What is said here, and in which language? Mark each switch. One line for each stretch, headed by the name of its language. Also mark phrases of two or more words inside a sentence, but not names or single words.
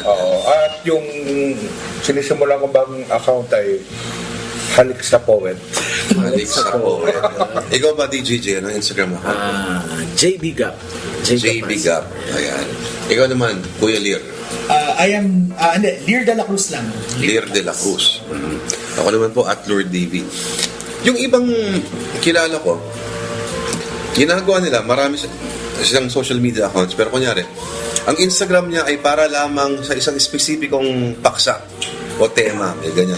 Filipino: Oo. At yung sinisimulan kong bagong account ay Halik sa Poet. Alex Sapo. Ikaw ba, DJJ? Ano ang Instagram account? JB Gap. JB Gap. Ayan. Ikaw naman, Kuya Lear.
English: I am,
Filipino: Lear de la Cruz lang. Lear de la Cruz. Ako naman po, at Lord DV. Yung ibang kilala ko, ginagawa nila, marami silang
English: social media accounts,
Filipino: pero kunyari, ang Instagram niya ay para lamang sa isang spesipikong paksa o tema, may ganyan.